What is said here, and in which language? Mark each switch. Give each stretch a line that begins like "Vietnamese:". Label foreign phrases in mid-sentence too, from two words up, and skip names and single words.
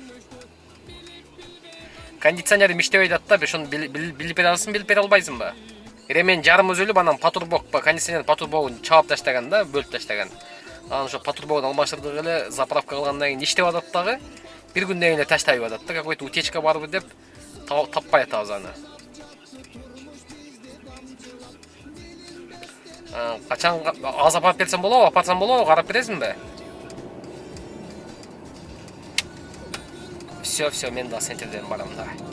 Kyrgyz: Кондиционерим иштебей атат да, ошону билип бере аласың, билип бере албайсыңбы? Ремен жарым өзүлүп, анан патурбок, кондиционер патурбогун чаап таштаган да, бөлүп таштаган. Анан ошо патурбогун алмаштырдык эле, заправка кылгандан кийин иштеп атат дагы. Бир күндөн кийин таштайып атат да,
Russian: какой-то утечка
Kyrgyz: барбы деп таппай атабыз аны. Качан аз апарып берсем болобу, апарсам болобу, карап бересиңби? Все, мен да центрден барам да.